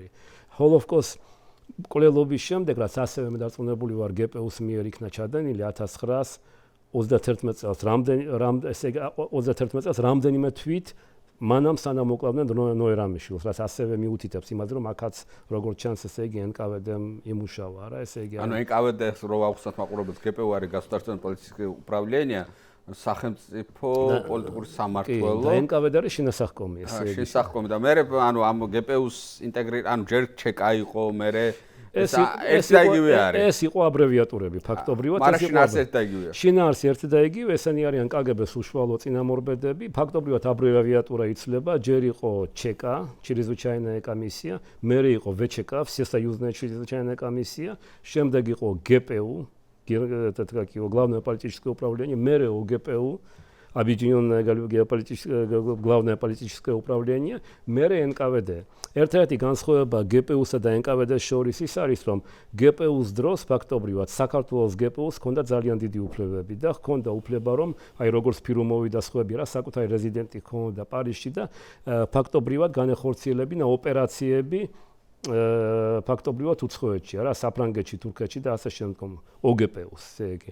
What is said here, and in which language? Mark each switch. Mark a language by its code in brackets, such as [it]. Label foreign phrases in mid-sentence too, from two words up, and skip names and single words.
[ka] ხოლოვკოს კვლელობის შემდეგ, რაც ასევე დარწმუნებული ვარ გპ-ს მიერ იქნა ჩადენილი 1931 წელს, რამდენიმე თვით მანამ სანამ მოკლავდნენ ნოე რამიშვილს, რაც ასევე მიუთითებს იმას, რომ აქაც როგორც ჩანს, ესე იგი NKVD-მ იმუშავა, რა, ესე იგი. ანუ NKVD-ს რო ავხსნათ მაყურებელს, გპ არის [ru] государственное политическое управление, [ka] სახელმწიფო პოლიტიკური სამმართველო. და NKVD არის შინასახკომი, ესე იგი. შინასახკომი და მე ანუ ამ გპ-ს ანუ ჯერ ჩეკა იყო, მე ეს და იგივე არის. ეს იყო აბრევიატურები, ფაქტობრივად ეს იყო. მაგრამ ერთ და იგივეა. შინაარსი ერთ და იგივე, ესენი არიან კგბ-ს უშუალო წინამორბედები, ფაქტობრივად აბრევიატურა იცვლება, ჯერ იყო ЧК, [ru] чрезвычайная комиссия, [ka] მერე იყო ВЧК, [ru] всесоюзная чрезвычайная комиссия, [ka] შემდეგ იყო [ru] ГПУ, главное политическое управление, мэры ОГПУ, объединенное главное политическое управление, мэры НКВД. [ka] Ერთ-ერთი განსხვავება ГПУ-სა და NKVD-ს შორის ის არის, რომ ГПУ-ს დროს ფაქტობრივად საქართველოს ГПУ-ს ჰქონდა ძალიან დიდი უფლებები და ჰქონდა უფლება, რომ აი როგორც ფირუმოვი და სხვები რა საკუთარი რეზიდენტი ჰქონდა პარიზში და ფაქტობრივად განეხორციელებინა ოპერაციები ფაქტობრივად უცხოეთში, რა, საფრანგეთში, თურქეთში და ასე შემდგომ ოგპ-ს, ესე იგი.